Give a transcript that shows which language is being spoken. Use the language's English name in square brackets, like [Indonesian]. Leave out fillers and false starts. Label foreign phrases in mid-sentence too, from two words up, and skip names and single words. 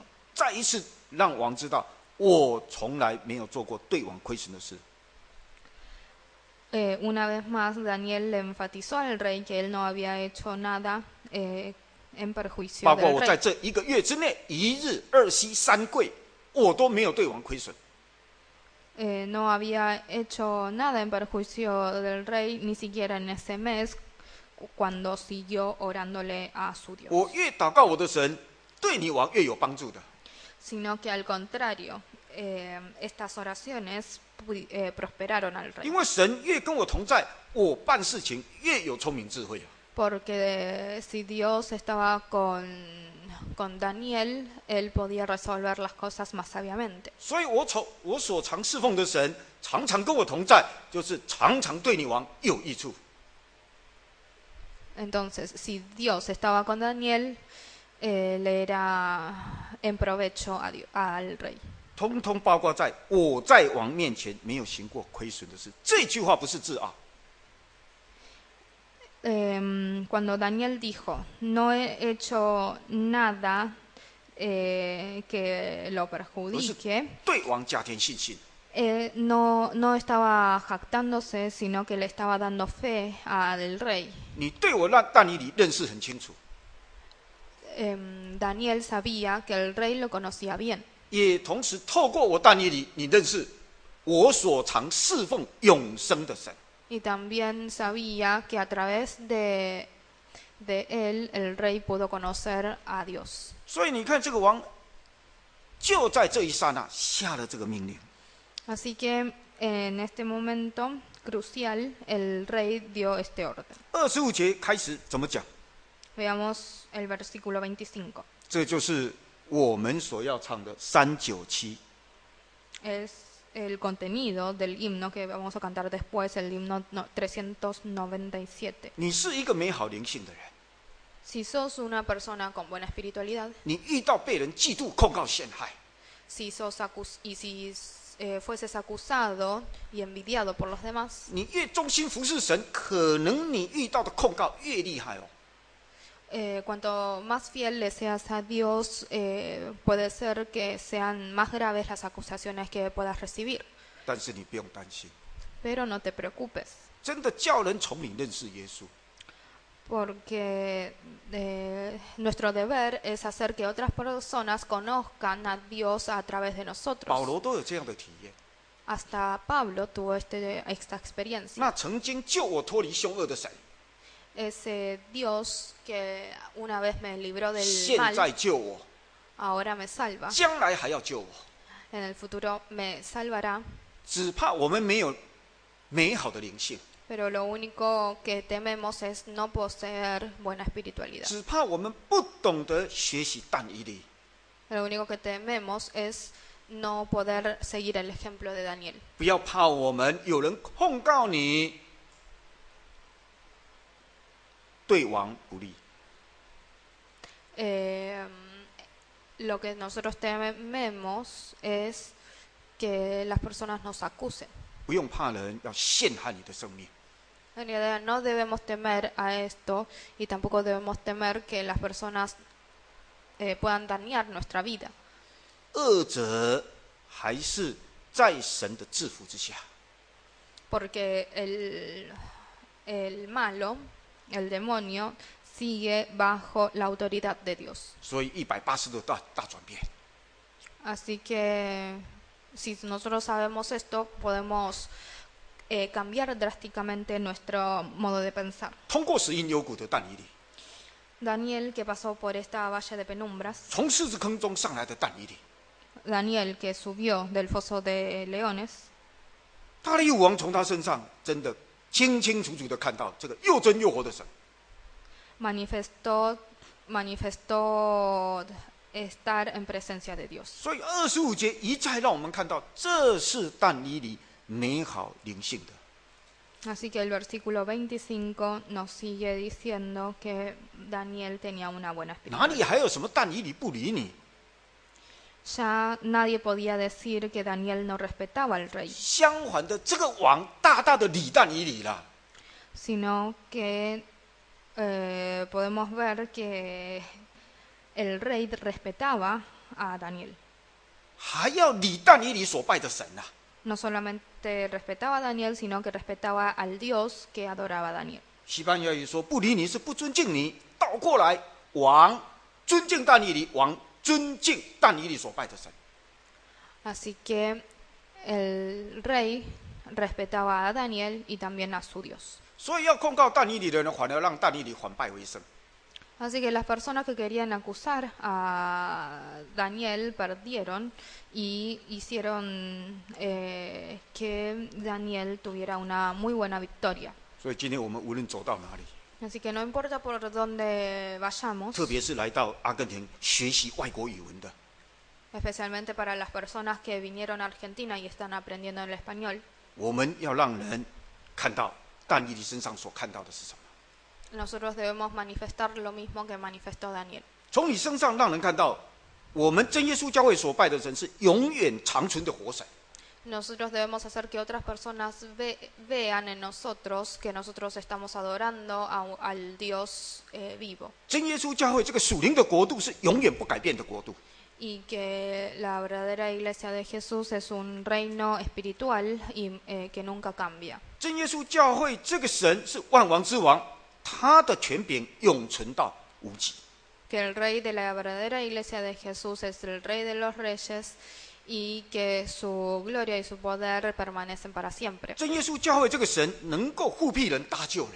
[Chinese] 再一次让王知道，我从来没有做过对王亏损的事。 [Spanish] Una vez más, Daniel le enfatizó al rey que él no había hecho nada en perjuicio [Chinese] 包括 [Spanish] del [Chinese] 我在 [Spanish] rey. [Chinese] 这1个月之内，1日2息3跪，我都没有对王亏损。 [Spanish] No había hecho nada en perjuicio del rey, ni siquiera en ese mes, cuando siguió orándole a su Dios. [Chinese] 我越祷告我的神，对你王越有帮助的。 [Spanish] Sino que al contrario, estas oraciones prosperaron al [Chinese] 因 [Spanish] rey. [Chinese] 为神越跟我同在，我办事情越有聪明智慧啊。 [Spanish] Porque si Dios estaba con Daniel, él podía resolver las cosas más sabiamente. [Chinese] 所以我所常侍奉的神，常常跟我同在，就是常常对你王有益处。 [Spanish] Entonces, si Dios estaba con Daniel, le era en provecho al rey. [Chinese] 通通包括在我在王面前没有行过亏损的事。这句话不是自傲， [Spanish] Cuando Daniel dijo, no he hecho nada que lo perjudique, [Chinese] 对王加添信心。 [Spanish] no estaba jactándose, sino que le estaba dando fe al rey. [Chinese] 你对我但以理认识很清楚， [Spanish] Daniel sabía que el rey lo conocía bien. [Chinese] 也同时透过我但以理，你认识我所常侍奉永生的神。 [Spanish] Y también sabía que a través de él el rey pudo conocer a Dios. [Chinese] 所以你看，这个王就在这一刹那下了这个命令。 [Spanish] Así que en este momento crucial el rey dio este orden. [Chinese] 25 节开始怎么讲？ [Spanish] Veamos el versículo 25. [Chinese] 这就是我们所要唱的397。 [Spanish] Es el contenido del himno que vamos a cantar después, el himno 397. [Chinese] 你是一个美好灵性的人， [Spanish] Si sos una persona con buena espiritualidad, [Chinese] 你遇到被人嫉妒、控告、陷害， [Spanish] si fueses acusado y envidiado por los demás, [Chinese] 你越忠心服侍神，可能你遇到的控告越厉害哦。 [Spanish] cuanto más fiel le seas a Dios, puede ser que sean más graves las acusaciones que puedas recibir. [Chinese] 但是你不用担心， [Spanish] Pero no te preocupes, [Chinese] 真的叫人从你认识耶稣。 [Spanish] porque nuestro deber es hacer que otras personas conozcan a Dios a través de [Chinese] 保 [Spanish] nosotros. [Chinese] 罗都有这样的体验。 [Spanish] Hasta Pablo tuvo esta experiencia. [Chinese] 那曾经救我脱离凶恶的神， [Spanish] Ese Dios que una vez me libró del [Chinese] 现 [Spanish] mal, [Chinese] 在救我， [Spanish] ahora me salva. [Chinese] 将来还要救我。 [Spanish] En el futuro me salvará. [Chinese] 只怕我们没有美好的灵性， [Spanish] pero lo único que tememos es no poseer buena espiritualidad. [Chinese] 只怕我们不懂得学习但以理， [Spanish] Lo único que tememos es no poder seguir el ejemplo de Daniel. [Chinese] 不要怕我们有人控告你对王不利， [Spanish] Lo que nosotros tememos es que las personas nos acusen. [Chinese] 不用怕人要陷害你的生命。 [Spanish] En realidad no debemos temer a esto y tampoco debemos temer que las personas puedan dañar nuestra vida. [Chinese] 恶者还是在神的制服之下， [Spanish] Porque el malo, el demonio, sigue bajo la autoridad de Dios. [Chinese] 所以180度大转变。 [Spanish] Así que si nosotros sabemos esto, podemos cambiar drásticamente nuestro modo de pensar. [Chinese] 通过死荫幽谷的但以理， [Spanish] Daniel, que pasó por esta valle de penumbras, [Chinese] 从狮子坑中上来的但以理， [Spanish] Daniel, que subió del foso de leones, [Chinese] 大利乌王从他身上真的清清楚楚的看到这个又真又活的神。 [Spanish] manifestó estar en presencia de Dios. [Chinese] 所以25节一再让我们看到，这是但以理美好灵性的。 [Spanish] Así que el versículo 25 nos sigue diciendo que Daniel tenía una buena [Chinese] 哪里 [Spanish] espiritualidad. [Chinese] 还有什么但以理不理你？ [Spanish] Ya nadie podía decir que Daniel no respetaba al rey, [Chinese] 相反的，这个王大大的理但以理了。 [Spanish] sino que podemos ver que el rey respetaba a Daniel. [Chinese] 还要理但以理所拜的神啊！ [Spanish] No solamente respetaba a Daniel, sino que respetaba al Dios que adoraba a Daniel. [Chinese] 西班牙语说不理你是不尊敬你，倒过来，王尊敬但以理，王尊敬但以理所拜的神。 [Spanish] Así que el rey respetaba a Daniel y también a su Dios. [Chinese] 所以要控告但以理的人，反而让但以理反败为胜。 [Spanish] Así que las personas que querían acusar a Daniel perdieron y hicieron que Daniel tuviera una muy buena victoria. [Chinese] 所以今天我们无论走到哪里， [Spanish] Así que no importa por dónde vayamos, [Chinese] 特别是来到阿根廷学习外国语文的， [Spanish] especialmente para las personas que vinieron a Argentina y están aprendiendo el español, [Chinese] 我们要让人看到但以理身上所看到的是什么。 [Spanish] nosotros debemos manifestar lo mismo que manifestó Daniel. [Chinese] 从你身上让人看到，我们真耶稣教会所拜的神是永远长存的活神。 [Spanish] Nosotros debemos hacer que otras personas vean en nosotros que nosotros estamos adorando al Dios vivo. [Chinese] 真耶稣教会这个属灵的国度是永远不改变的国度。 [Spanish] Y que la verdadera iglesia de Jesús es un reino espiritual y que nunca cambia. [Chinese] 真耶稣教会这个神是万王之王，他的权柄永存到无极。 [Spanish] Que el rey de la verdadera iglesia de Jesús es el rey de los reyes y que su gloria y su poder permanecen para siempre. [Chinese] 真耶稣教会这个神能够护庇人、搭救人。